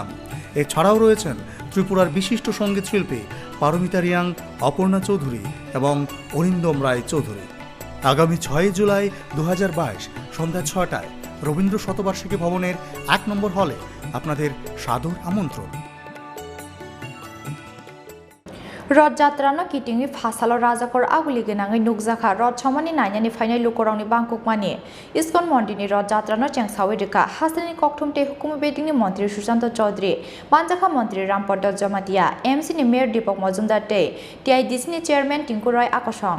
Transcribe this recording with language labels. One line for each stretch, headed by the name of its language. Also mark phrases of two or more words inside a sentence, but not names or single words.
Bangla: এছাড়াও রয়েছেন ত্রিপুরার বিশিষ্ট সঙ্গীতশিল্পী পারমিতা রিয়াং, অপর্ণা চৌধুরী এবং অরিন্দম রায় চৌধুরী। আগামী 6 জুলাই 2022 সন্ধ্যা 6টায় রবীন্দ্র শতবার্ষিকী ভবনের 1 নম্বর হলে আপনাদের সাদর আমন্ত্রণ।
Kok Borok: रथयात्रानो किटिंनि फासालो राजाखर आगुलि गोनाङै नुकजाखा रथ समानि नायनानै फायनाय लुकरांनि बांकुकमानि इस्कन मन्दिरनि रथयात्रानो चेंसावी रवखा हास्टेलनि कक्थुम ते हुकुमु बेदिंनि मन्त्री सुशांता चौधरी, मानजाखा मन्त्री रामपद जमातिया, एमसीनि मेयर दीपक मजुमदार ते टीआईडीसीनि चेयारमेन टिंकु रय आकसं।